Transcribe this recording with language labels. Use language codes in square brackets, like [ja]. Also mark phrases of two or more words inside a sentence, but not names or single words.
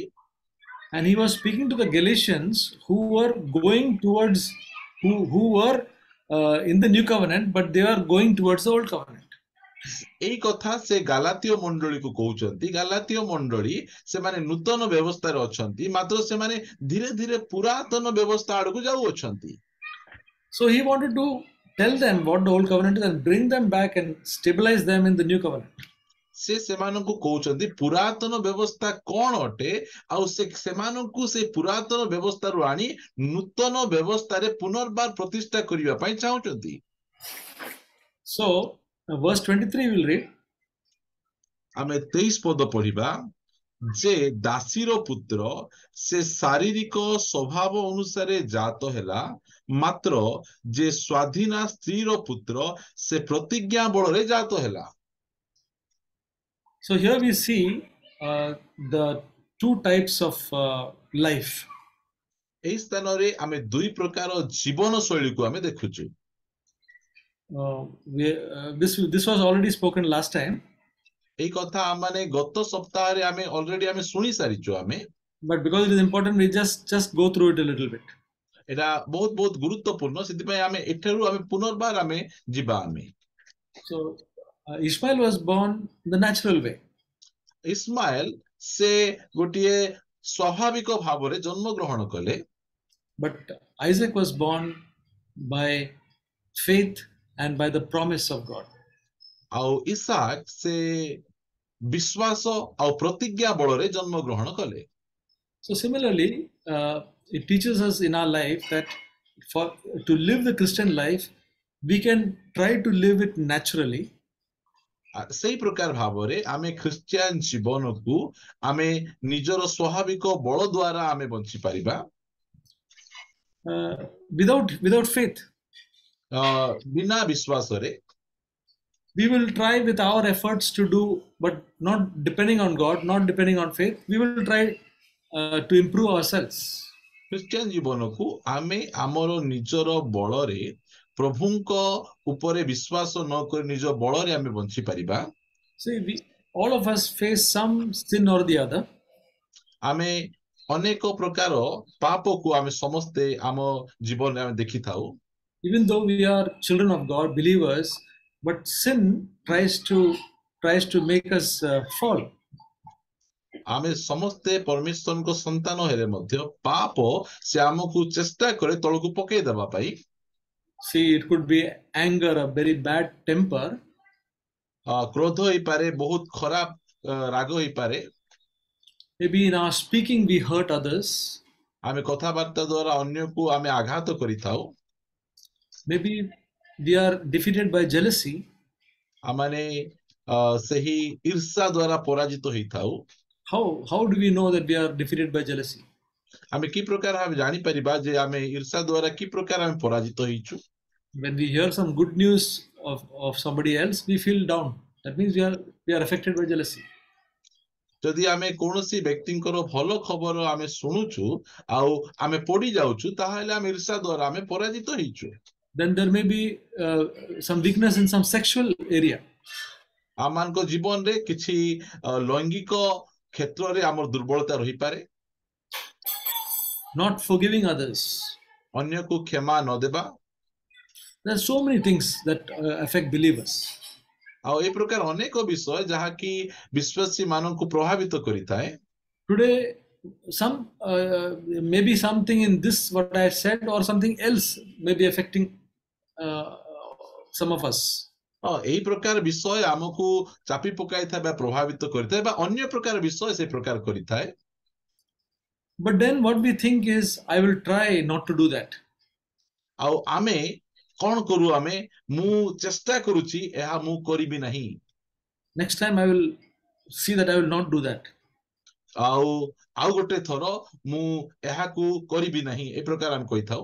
[en] And he was speaking to the Galatians who were going towards, who were in the new covenant, but they are going towards the old covenant. [or] এই କଥା ସେ ଗାଲାତୀୟ ମଣ୍ଡଳୀକୁ କହୁଛନ୍ତି। ଗାଲାତୀୟ ମଣ୍ଡଳୀ ସେମାନେ ନୂତନ ବ୍ୟବସ୍ଥାରେ ଅଛନ୍ତି, ମାତ୍ର ସେମାନେ ଧୀରେ ଧୀରେ ପୁରାତନ ବ୍ୟବସ୍ଥା ଆଡକୁ ଯାଉଅଛନ୍ତି। [en] So he wanted to tell them what the old covenant is and bring them back and stabilize them in the new covenant. [or] ସେ ସେମାନଙ୍କୁ କହୁଛନ୍ତି ପୁରାତନ ବ୍ୟବସ୍ଥା କଣ ଅଟେ, ଆଉ ସେମାନଙ୍କୁ ସେ ପୁରାତନ ବ୍ୟବସ୍ଥାରୁ ଆଣି ନୂତନ ବ୍ୟବସ୍ଥାରେ ପୁନର୍ବାର ପ୍ରତିଷ୍ଠା କରିବା ପାଇଁ ଚାହୁଁଛନ୍ତି। [en] So verse 23 we'll read. [or] ଆମେ 23 ପଦ ପଢିବା। ଯେ ଦାସୀର ପୁତ୍ର ସେ ଶାରୀରିକ ସ୍ୱଭାବ ଅନୁସାରେ ଜାତ ହେଲା, ମାତ୍ର ଯେ ସ୍ୱାଧୀନା ସ୍ତ୍ରୀର ପୁତ୍ର ସେ ପ୍ରତିଜ୍ଞା ବଳରେ ଜାତ ହେଲା। [en] So here we see the two types of life. [or] এই ସ୍ଥାନରେ ଆମେ ଦୁଇ ପ୍ରକାର ଜୀବନ ଶୈଳୀକୁ ଆମେ ଦେଖୁଛୁ। [en] This was already spoken last time. [or] এই କଥା ଆମେ ଗତ ସପ୍ତାହରେ ଆମେ ଅଲରେଡି ଆମେ ଶୁଣି ସାରିଛୁ ଆମେ। [en] But because it is important, we just go through it a little bit. [or] ଏଟା ବହୁତ ବହୁତ ଗୁରୁତ୍ୱପୂର୍ଣ୍ଣ, ସେଥିପାଇଁ ଆମେ ଏଠାରୁ ଆମେ ପୁନର୍ବାର ଆମେ ଯିବା ଆମେ। [en] So Ishmael was born the natural way. [or] ଇସ୍ମାଏଲ ସେ ଗୋଟିଏ ସ୍ୱାଭାବିକ ଭାବରେ ଜନ୍ମ ଗ୍ରହଣ କଲେ। [en] But Isaac was born by faith and by the promise of God. [or] ଆଉ ଇସାକ ସେ ବିଶ୍ୱାସ ଆଉ ପ୍ରତିଜ୍ଞା ବଳରେ ଜନ୍ମ ଗ୍ରହଣ କଲେ। [en] So similarly, it teaches us in our life that to live the Christian life, we can try to live it naturally. [or] ସେଇ ପ୍ରକାର ଭାବରେ ଆମେ ଖ୍ରୀଷ୍ଟିଆନ ଜୀବନକୁ ଆମେ ନିଜର ସ୍ୱାଭାବିକ ବଳ ଦ୍ୱାରା ଆମେ ବଞ୍ଚି ପାରିବା। [en] Without faith, [or] ବିନା ବିଶ୍ୱାସରେ [en] we will try with our efforts to do, but not depending on God, not depending on faith. We will try to improve ourselves. [or] ଖ୍ରୀଷ୍ଟିଆନ ଜୀବନକୁ ଆମେ ଆମର ନିଜର ବଳରେ ପ୍ରଭୁଙ୍କ ଉପରେ ବିଶ୍ୱାସ ନ କରି ନିଜ ବଳରେ ଆମେ ବଞ୍ଚି ପାରିବା। [en] See, all of us face some sin or the other. [or] ଆମେ ଅନେକ ପ୍ରକାର ପାପକୁ ଆମେ ସମସ୍ତେ ଆମ ଜୀବନରେ ଆମେ ଦେଖିଥାଉ। [en] Even though we are children of God, believers, but sin tries to make us fall. [or] ଆମେ ସମସ୍ତେ ପରମେଶ୍ୱରଙ୍କ ସନ୍ତାନ ହେଲେ ମଧ୍ୟ ପାପ ସେ ଆମକୁ ଚେଷ୍ଟା କରେ ତଳକୁ ପକେଇ ଦେବା ପାଇଁ। [en] See, it could be anger, a very bad temper. [or] କ୍ରୋଧ ହେଇପାରେ, ବହୁତ ଖରାପ ରାଗ ହେଇପାରେ। [en] Maybe in our speaking we hurt others. [or] ଆମେ କଥାବାର୍ତ୍ତା ଦ୍ୱାରା ଅନ୍ୟକୁ ଆମେ ଆଘାତ କରିଥାଉ। [en] Maybe we are defeated by jealousy. [or] ଆମେ ସେହି ଈର୍ଷା ଦ୍ୱାରା ପରାଜିତ ହେଇଥାଉ। [en] How do we know that we are defeated by jealousy? [or] ଆମେ କି ପ୍ରକାର ଆମେ ଜାଣିପାରିବା ଯେ ଆମେ ଈର୍ଷା ଦ୍ୱାରା କି ପ୍ରକାର ଆମେ ପରାଜିତ ହେଇଛୁ? [en] When we hear some good news of somebody else, we feel down. That means we are affected by jealousy. [or] ଯଦି ଆମେ କୌଣସି ବ୍ୟକ୍ତିଙ୍କର ଭଲ ଖବର ଆମେ ଶୁଣୁଛୁ ଆଉ ଆମେ ପଡି ଯାଉଛୁ, ତାହେଲେ ଆମେ ଈର୍ଷା ଦ୍ୱାରା ଆମେ ପରାଜିତ ହେଇଛୁ। [en] Then there may be some weakness in some sexual area. [or] ଆମମାନଙ୍କ ଜୀବନରେ କିଛି ଲୈଙ୍ଗିକ କ୍ଷେତ୍ରରେ ଆମର ଦୁର୍ବଳତା ରହିପାରେ। [en] Not forgiving others. [or] ଅନ୍ୟକୁ କ୍ଷମା ନ ଦେବା। [en] There are so many things that affect believers. [or] ଆଉ ଏ ପ୍ରକାର ଅନେକ ବିଷୟ ଯାହାକି ବିଶ୍ୱାସୀ ମାନଙ୍କୁ ପ୍ରଭାବିତ କରିଥାଏ। [en] Today, maybe something in this what I said or something else may be affecting some of us. [or] ଏଇ ପ୍ରକାର ବିଷୟ ଆମକୁ ଚାପି ପକାଇଥାଏ ବା ପ୍ରଭାବିତ କରିଥାଏ ବା ଅନ୍ୟ ପ୍ରକାର ବିଷୟ ସେ ପ୍ରକାର କରିଥାଏ। [en] But then what we think is, I will try not to do that. [or] ଆଉ ଆମେ କଣ କରୁ, ଆମେ ମୁଁ ଚେଷ୍ଟା କରୁଛି ଏହା ମୁଁ କରିବି ନାହିଁ। Next time I will see that I will not do that. ଆଉ ଗୋଟେ ଥର ମୁଁ ଏହାକୁ କରିବି ନାହିଁ, ଏ ପ୍ରକାର ଆମେ କହିଥାଉ।